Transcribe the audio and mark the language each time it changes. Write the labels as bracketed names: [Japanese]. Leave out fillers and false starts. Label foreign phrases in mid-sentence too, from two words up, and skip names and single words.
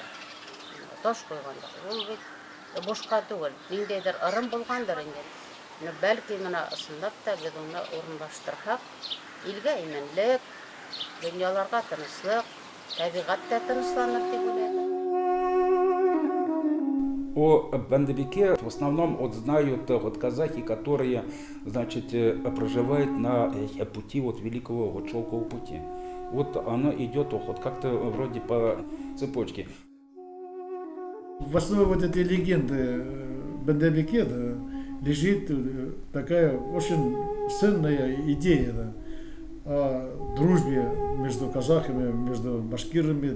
[Bashkir] Таш куйгандар. Ул бит бушка түгел. Ниндәйдер ырым булгандыр инде. Бәлки менә ысынлап та без уны урынлаштырсак, илгә именлек, дөньяларга тынычлык, табигатьтә тынычланыр дип уйлыйм. [Russian] О Бандабеке в основном знают казахи, которые, проживают на пути Великого Шелкового пути. Оно идет как-то вроде по цепочке. В основе этой легенды Бандабеке лежит такая очень ценная идея о дружбе между казахами, между башкирами.